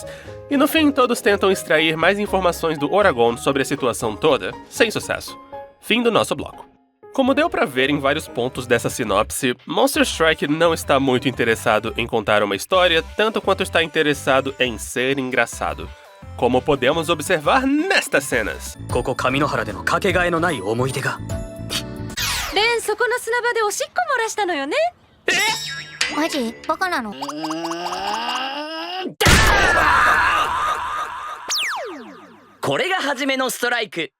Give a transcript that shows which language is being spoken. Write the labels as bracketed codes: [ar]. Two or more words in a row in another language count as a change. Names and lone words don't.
[pt] E no fim, todos tentam extrair mais informações do Oragon sobre a situação toda, sem sucesso. Fim do nosso bloco. Como deu pra ver em vários pontos dessa sinopse, Monster Strike não está muito interessado em contar uma história, tanto quanto está interessado em ser engraçado. Como podemos observar nestas cenas. [ja] ここ上野原でのかけがえのない思い出が。レン、そこの砂場でおしっこ漏らしたのよね。マジバカなの？これが初めのストライク。